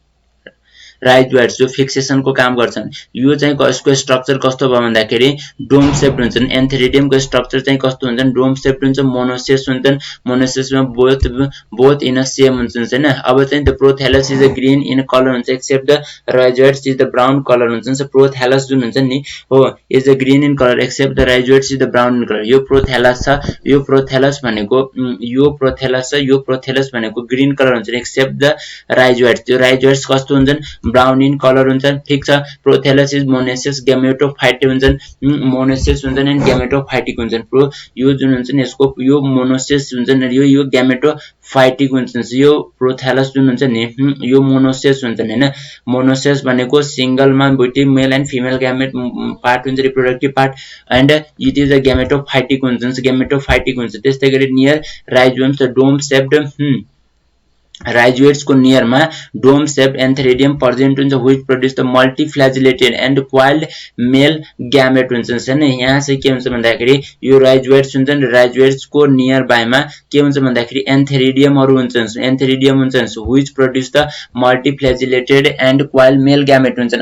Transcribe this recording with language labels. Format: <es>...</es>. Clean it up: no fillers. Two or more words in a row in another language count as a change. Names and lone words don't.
<ne>राइजोइड्स जो फिक्सेसन को काम गर्छन्। यो चाहिँ यसको स्ट्रक्चर कस्तो भयो भन्दाखेरि</ne> <en>dome shaped</en> <ne>हुन्छन्। एन्थेरिडियम को स्ट्रक्चर चाहिँ कस्तो हुन्छन्,</ne> <en>dome shaped</en> <ne>हुन्छ, मोनोसियस हुन्छन्। मोनोसियसमा</ne> <en>both in a same</en> <ne>हुन्छन् हैन। अब चाहिँ</ne> <en>the prothallus is a green in colour हुन्छ, except the rhizoids is the brown colour हुन्छ। so prothallus</en> <ne>जुन हुन्छ नि हो</ne> <en>is the green in colour, except the rhizoids is the brown in colour.</en> <ne>यो प्रोथेलस छ, यो प्रोथेलस भनेको यो प्रोथेलस छ, यो प्रोथेलस भनेको</ne> <en>green colour</en> <ne>हुन्छ,</ne> <en>except the rhizoids.</en> <ne>त्यो राइजोइड्स कस्तो हुन्छन्,</ne> <en>brown in colour</en> <ne>हुन्छन्। ठीक छ।</ne> <en>prothallus is monoecious gametophytic हुन्छन्, मोनोसियस हुन्छन् and gametophytic हुन्छन्।</en> <ne>प्रो यो जुन हुन्छ नि यसको यो मोनोसियस हुन्छन्, यो गैमेटोफाइटिक हुन्छन्। यो प्रोथेलस जुन हुन्छ नि यो मोनोसियस हुन्छन् हैन।</ne> <en>मोनोसियस भनेको सिंगलमा दुईटै male and female gamete part हुन्छ, reproductive part, and it is a gametophytic हुन्छ, गैमेटोफाइटिक हुन्छ।</en> <ne>त्यस्तै गरी</ne> <en>near rhizoids dome shaped rhizoids को नियर में dome shaped antheridium present हुन्छ, which produce the multiflagellated and coiled male gamete</en> <ne>हुन्छ हैन। यहाँ चाहिँ के हुन्छ भन्दाखेरि यो राइजोइड्स हुन्छ नि, राइजोइड्स को नियर बाइमा के हुन्छ भन्दाखेरि एन्थेरिडियमहरु हुन्छन्, एन्थेरिडियम हुन्छन्,</ne> <en>which produce the multiflagellated and coiled male gamete</en> <ne>हुन्छन्।</ne>